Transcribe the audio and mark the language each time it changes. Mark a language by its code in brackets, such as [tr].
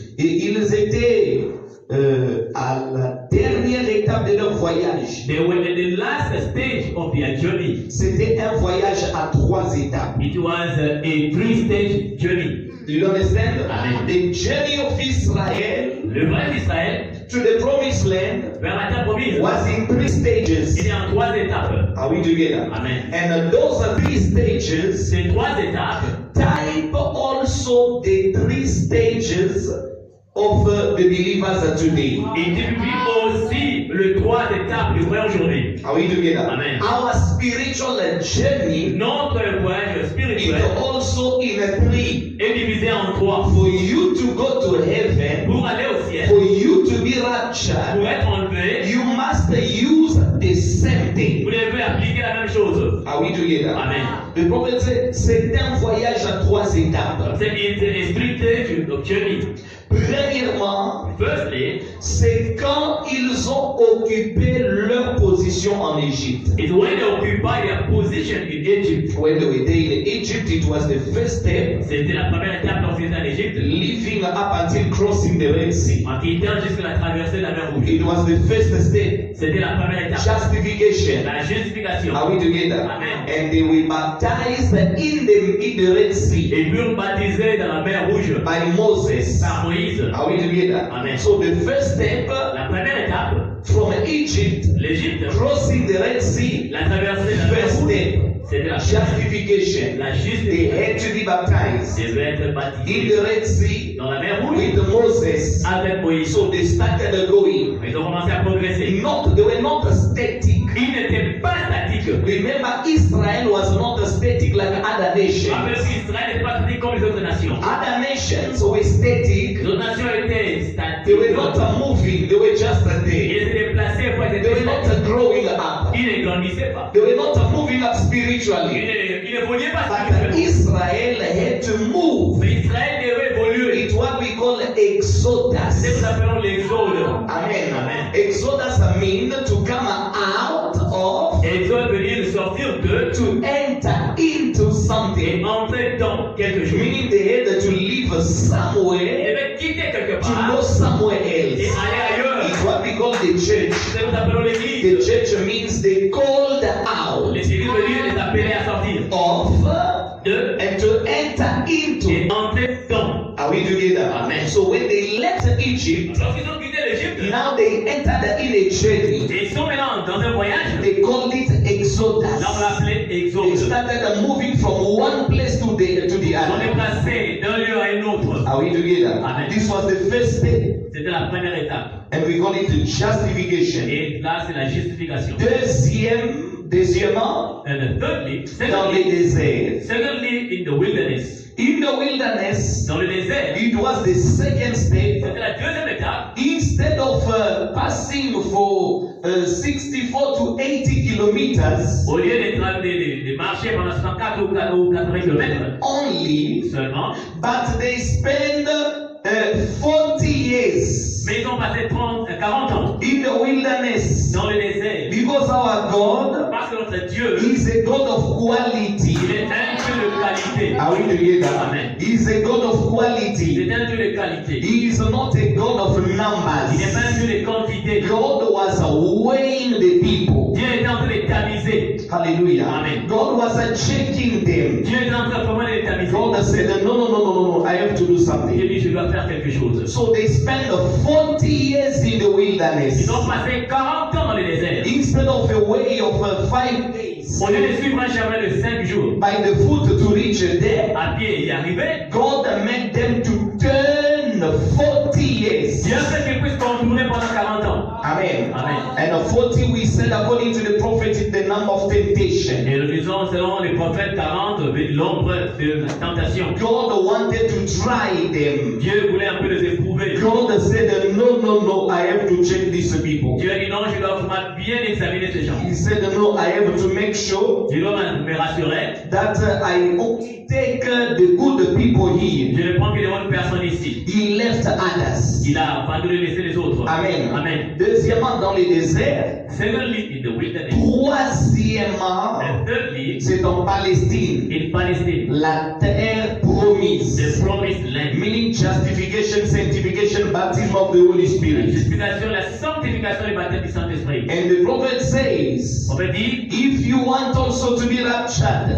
[fr] et ils étaient à la dernière étape de leur voyage. [en] They were at the last stage of their journey. [fr] C'était un voyage à 3 étapes. [en] It was a 3-stage journey. Do you understand? Amen. The journey of Israel [fr] Le vrai d'Israël [en] to the promised land [fr] vers la terre promise [en] was in 3 stages. [fr] était en 3 étapes. [en] Are we together? Amen. And those 3 stages [fr] Ces 3 étapes [en] type also the 3 stages of the believers today. [fr] et typifient aussi le 3 étapes du vrai aujourd'hui. [en] Are we together? Amen. Our spiritual journey [fr] Notre voyage [en] is [fr] spirituel [en] also in 3. [fr] est divisé en 3. [en] For you to go to heaven, [fr] Pour aller au ciel, [en] for you to be [fr] pour [en] raptured, [fr] être enlevé, [en] you must use the same thing. [fr] vous devez appliquer la même chose. [en] Are we together? Amen. [fr] Le prophète dit, c'est un voyage à 3 étapes. [en] C'est a strict stage of journey. [fr] Premièrement, [en] Firstly, [fr] c'est quand ils ont occupé leur position en Égypte. [en] it's when they occupy their position in Egypt. When they were there in Egypt, it was the first step, [fr] C'était la première étape lorsqu'ils étaient en Égypte, [en] living up until crossing the Red Sea. [fr] en quittant jusqu'à la traversée de la mer Rouge. [en] It was the first step, [fr] C'était la première étape. [en] justification. [fr] La justification. [en] Are we together? Amen. And they were baptized in the Red Sea [fr] Et furent baptisés dans la mer Rouge [en] by Moses. [fr] par Moïse. [en] Are we together? Amen. So the first step [fr] La première étape, [en] from Egypt, [fr] l'Égypte, [en] crossing the Red Sea, [fr] la traversée de la mer [en] first [fr] Rouge, [en] step. [fr] C'était la justification. La [en] They [fr] justification. [en] had to be baptized [fr] Devait être [en] in [fr] baptisé [en] the Red Sea [fr] dans la mer Rouge [en] with Moses. [fr] avec Moïse. [en] So they started going. [fr] Ils ont commencé à progresser. [en] They were not static. [fr] Ils n'étaient pas statiques. [en] Remember, Israel was not static like other nations. [fr] Rappelez qu'Israël n'était pas statique comme les autres nations. [en] Other nations were static. [fr] Les autres nations étaient [en] They were [fr] statiques. [en] not moving. They were just there. [fr] Ils étaient déplacés, fois ils [en] They were [fr] étaient [en] not [fr] statiques. [en] growing up. [fr] Ils ne grandissaient pas. [en] They were not moving up spiritually. [fr] Ils n'évoluaient pas [en] But [fr] spirituellement. [en] Israel had to move. [fr] Mais Israël devait évoluer. [en] It's what we call exodus. C'est ce que nous appelons l'exode. Amen. Amen. Exodus means to come out of, [fr] Exode veut dire de sortir de [en] to enter into [fr] et [en] something. [fr] entrer dans quelque chose. [en] Meaning they had to leave [fr] Ils [en] somewhere [fr] devaient quitter quelque [en] to go [fr] part [en] somewhere [fr] et [en] else. [fr] aller ailleurs. [en] It's what we call the church. [fr] C'est ce que nous appelons [en] The [fr] l'église. [en] church means they called out [fr] L'église veut dire les appeler à sortir [en] of [fr] de [en] and to enter into. [fr] et entrer dans. [en] Are we together? Amen. So when they left Egypt, [fr] Lorsqu'ils ont quitté l'Égypte, [en] now they entered in a journey. [fr] et ils sont maintenant dans un voyage, [en] They called it Exodus. [fr] là on l'appelait [en] They [fr] Exode. [en] started moving from one place to the [fr] Ils sont [en] other. [fr] déplacés d'un lieu à un autre. [en] Are we together? Amen. This was the first step, [fr] C'était la première étape. [en] and we call it justification. [fr] Et là, c'est la justification. Deuxièmement, [en] And thirdly, [fr] dans le désert. [en] secondly, in the wilderness. In the wilderness, [fr] Dans le désert, [en] it was the second step. [fr] c'était la deuxième étape. [en] Instead of passing for 64 to 80 kilometers, [fr] Au lieu de marcher pendant 64 ou 80 km [en] only, [fr] seulement, [en] but they spend 40 years [fr] mais ils ont passé 40 ans [en] in the wilderness [fr] dans le désert. [en] because our God [fr] Parce que notre Dieu, [en] is a God of [fr] il [en] quality. [fr] est un Dieu de qualité. [en] Are we together? Amen. He is a God of [fr] Il [en] quality. [fr] est un Dieu de qualité. [en] He is not a God of [fr] Il n'est pas un [en] numbers. [fr] Dieu de quantité. [en] God was weighing the people. [fr] Dieu est en train de tamiser. [en] Hallelujah. Amen. God was checking them. [fr] Dieu est en train vraiment de tamiser. [en] God said, no, I have to do [fr] Dieu [en] something. [fr] dit, je dois faire quelque chose. [en] So they spent 40 years in the wilderness. [fr] Ils ont passé 40 ans dans le désert. [en] Instead of a way of 5 days [fr] Au lieu de suivre un chemin de 5 jours, [en] by the foot to reach there, [fr] à pied y arriver, [en] God made them to turn 40 years. [fr] Dieu a fait qu'ils puissent contourner pendant 40 ans. [en] Amen. Amen. And 40 we said according to the prophet is the number of temptation. [fr] Et nous disons, selon les prophètes, 40, l'ombre de la tentation. [en] God wanted to try them. [fr] Dieu voulait un peu les éprouver. [en] God said, no, I have to check these people. [fr] Dieu a dit non, je dois vraiment bien examiner ces gens. [en] He said, no, I have to make sure [fr] Je dois me rassurer. [en] that I only take the good people here. [fr] Je ne prends que les bonnes personnes ici. [en] He left others. [fr] Il a abandonné, laissé les autres. [en] Amen. Amen. [fr] Deuxièmement, dans les déserts. [en] Secondly, in the wilderness. [fr] Troisièmement, [en] And thirdly, [fr] c'est en Palestine. [en] in Palestine. [fr] La terre promise. [en] The promised land. Meaning justification, sanctification, baptism of the Holy [fr] La [en] Spirit. [fr] justification, la sanctification et le baptême du Saint-Esprit. [en] And the prophet says, [fr] On peut dire, [en] if you want also to be raptured,